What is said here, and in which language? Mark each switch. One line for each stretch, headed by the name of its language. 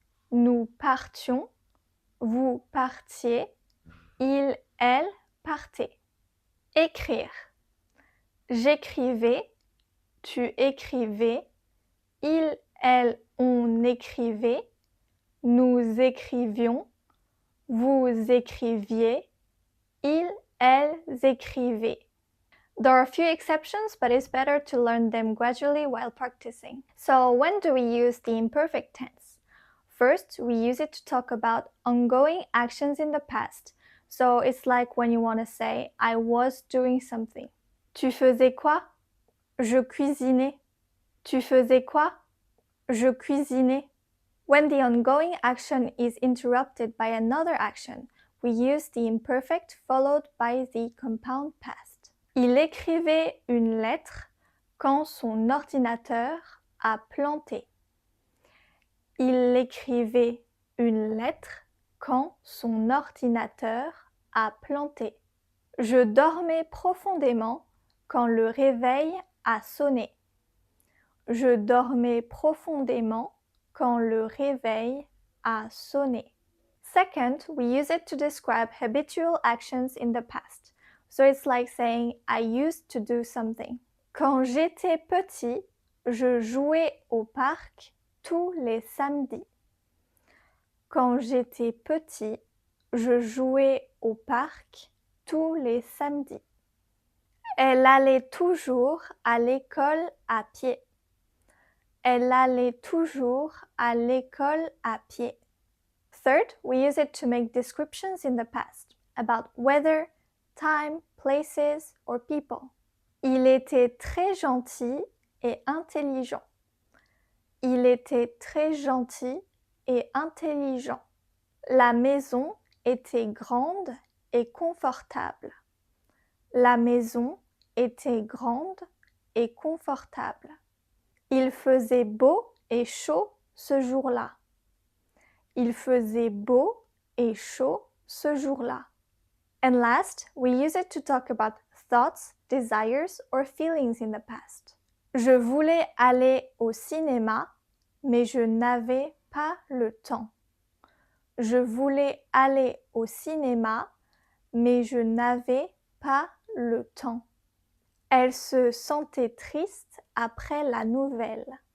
French: Nous partions, vous partiez, ils, elles partaient. Écrire. J'écrivais, tu écrivais, il, elle, on écrivait, nous écrivions, vous écriviez, ils, elles écrivaient.
English: There are a few exceptions, but it's better to learn them gradually while practicing. So when do we use the imperfect tense? First, we use it to talk about ongoing actions in the past. So it's like when you want to say, I was doing something.
French: Tu faisais quoi? Je cuisinais. Tu faisais quoi? Je cuisinais.
English: When the ongoing action is interrupted by another action, we use the imperfect followed by the compound past.
French: Il écrivait une lettre quand son ordinateur a planté. Il écrivait une lettre quand son ordinateur a planté. Je dormais profondément quand le réveil a sonné. Je dormais profondément quand le réveil a sonné.
English: Second, we use it to describe habitual actions in the past. So it's like saying I used to do something.
French: Quand j'étais petit, je jouais au parc tous les samedis. Quand j'étais petit, je jouais au parc tous les samedis. Elle allait toujours à l'école à pied. Elle allait toujours à l'école à pied.
English: Third, we use it to make descriptions in the past about weather, time, places, or people.
French: Il était très gentil et intelligent. Il était très gentil et intelligent. La maison était grande et confortable. La maison était grande et confortable. Il faisait beau et chaud ce jour-là. Il faisait beau et chaud ce jour-là.
English: And last, we use it to talk about thoughts, desires, or feelings in the past.
French: Je voulais aller au cinéma, mais je n'avais pas le temps. Je voulais aller au cinéma, mais je n'avais pas le temps. Elle se sentait triste après la nouvelle.